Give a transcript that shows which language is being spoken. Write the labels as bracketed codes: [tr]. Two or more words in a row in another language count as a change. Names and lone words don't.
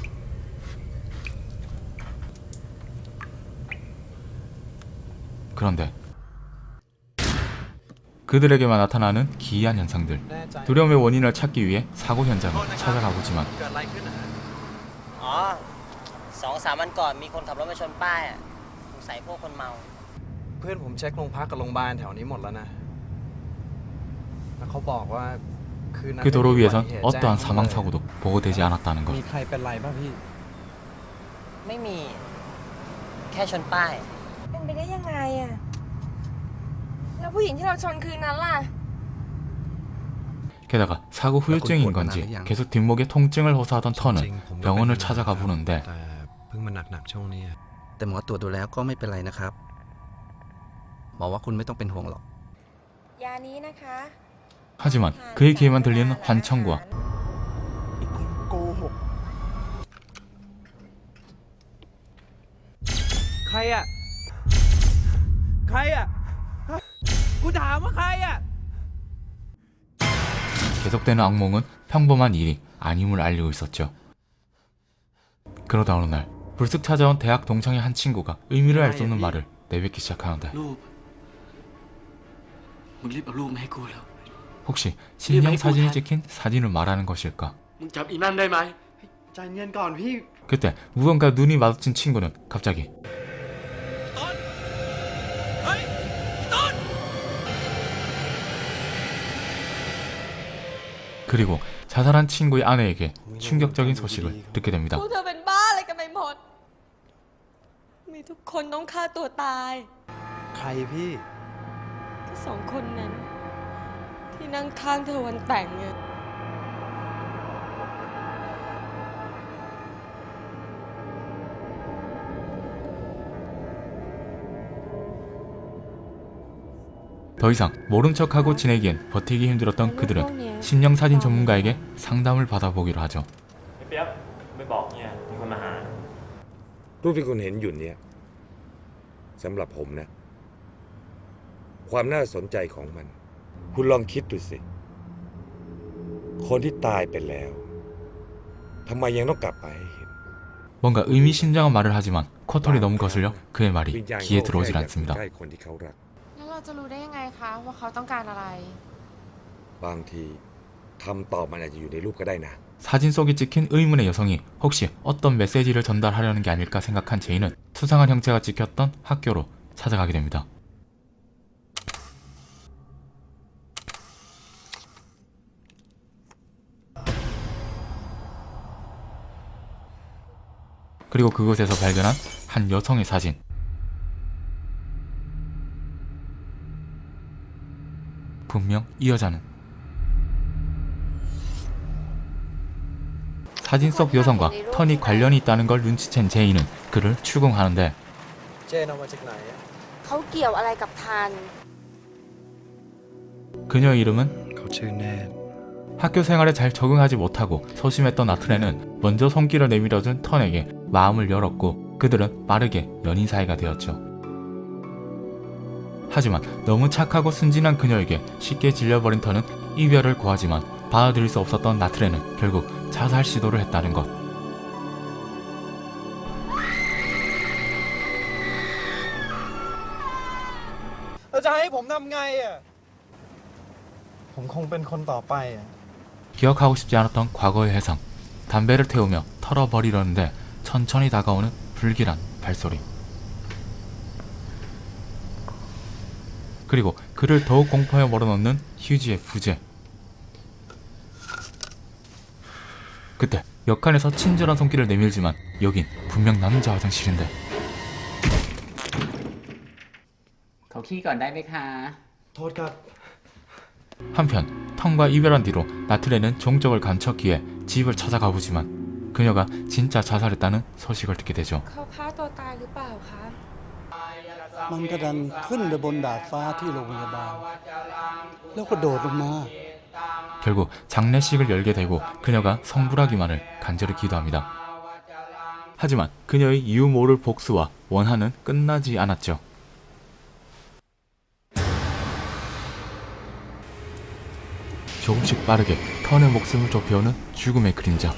[ko] 그런데 그들에게만 나타나는 기이한 현상들. 두려움의 원인을 찾기 위해 사고 현장을 찾아가보지만 [th] 2-3 วันก่อนมีคนขับรถมาชนป้ายสงสัยพวกคนเมา เพื่อนผมเช็คโรงพักกับโรงพยาบาลแถวนี้หมดแล้วนะแล้วเขาบอกว่าคืนนั้น [ko] 그 도로 위에선 어떠한 사망 사고도 보고되지 않았다는 것. [th] มีใครเป็นไรบ้างพี่ ไม่มี แค่ชนป้าย เป็นไปได้ยังไงอะแล้วผู้หญิงที่เราชนคืนนั้นล่ะ [ko] 게다가 사고 후유증인 건지 계속 뒷목에 통증을 호소하던 턴은 병원을 찾아가 보는데 [th] เพิ่งมาหนักช่วงนี้ แต่หมอตรวจดูแล้วก็ไม่เป็นไรนะครับหมอว่าคุณไม่ต้องเป็นห่วงหรอก ยานี้นะคะ [ko] 하지만 그의 귀에만 들리는 환청과 [th] โกหกใครอ่ะใครอ่ะกูถามว่าใครอ่ะ [ko] 계속되는 악몽은 평범한 일이 아님을 알리고 있었죠. 그러다 어느 날 불쑥 찾아온 대학 동창의 한 친구가 의미를 알 수 없는 말을 내뱉기 시작하는데 혹시 신형 사진이 찍힌 사진을 말하는 것일까? 그때 무언가 눈이 마주친 친구는 갑자기 그리고 자살한 친구의 아내에게 충격적인 소식을 듣게 됩니다. [th] พวกเธอเป็นบ้าอะไรกันไปหมด มีทุกคนต้องฆ่าตัวตาย ใครพี่ ก็สองคนนั้น ที่นั่งข้างเธอวันแต่งไง [ko] 더 이상 모른 척하고 지내기엔 버티기 힘들었던 그들은 심령 사진 전문가에게 상담을 받아보기로 하죠. [th] รูปที่คุณเห็นอยู่เนี่ยสำหรับผมนะความน่าสนใจของมัน คุณลองคิดดูสิคนที่ตายไปแล้วทำไมยังต้องกลับมาให้เห็น [ko] 뭔가 의미심장한 말을 하지만 코털이 너무 거슬려 그의 말이 [th] วิญญาณ [ko] 귀에 [th] เขาแค่ [ko] 들어오질 [th] อยากอยู่ [ko] 않습니다. [th] ใกล้คนที่เขารัก แล้วเราจะรู้ได้ยังไงคะว่าเขาต้องการอะไร บางทีคำตอบมันอาจจะอยู่ในรูปก็ได้นะ [ko] 사진 속에 찍힌 의문의 여성이 혹시 어떤 메시지를 전달하려는 게 아닐까 생각한 제이는 수상한 형체가 찍혔던 학교로 찾아가게 됩니다. 그리고 그곳에서 발견한 한 여성의 사진. 분명 이 여자는 사진 속 여성과 턴이 관련이 있다는 걸 눈치챈 제이는 그를 추궁하는데 [th] เจนเอามาจากไหนอะ เขาเกี่ยวอะไรกับทัน [ko] 그녀의 이름은 [th] เขาชื่อเนต [ko] 학교 생활에 잘 적응하지 못하고 소심했던 나트레는 먼저 손길을 내밀어준 턴에게 마음을 열었고 그들은 빠르게 연인 사이가 되었죠. 하지만 너무 착하고 순진한 그녀에게 쉽게 질려버린 턴은 이별을 고하지만 받아들일 수 없었던 나트레는 결국 자살 시도를 했다는 것. [th] แล้วจะให้ผมทำไงอ่ะ ผมคงเป็นคนต่อไปอ่ะ [ko] 기억하고 싶지 않았던 과거의 해상. 담배를 태우며 털어버리려는데 천천히 다가오는 불길한 발소리. 그리고 그를 더욱 공포에 몰아넣는 휴지의 부재. 그때 역할에서 친절한 손길을 내밀지만 여긴 분명 남자 화장실인데 [th] เขาขี้ก่อนได้ไหมคะ โทษครับ [ko] 한편 턴과 이별한 뒤로 나트레는 종적을 감췄기에 집을 찾아가 보지만 그녀가 진짜 자살했다는 소식을 듣게 되죠. [th] เขาฆ่าตัวตายหรือเปล่าคะ มันก็ดันขึ้นไปบนดาดฟ้าที่โรงพยาบาลแล้วก็โดดลงมา [ko] 결국 장례식을 열게 되고 그녀가 성불하기만을 간절히 기도합니다. 하지만 그녀의 이유 모를 복수와 원한은 끝나지 않았죠. 조금씩 빠르게 턴의 목숨을 좁혀오는 죽음의 그림자.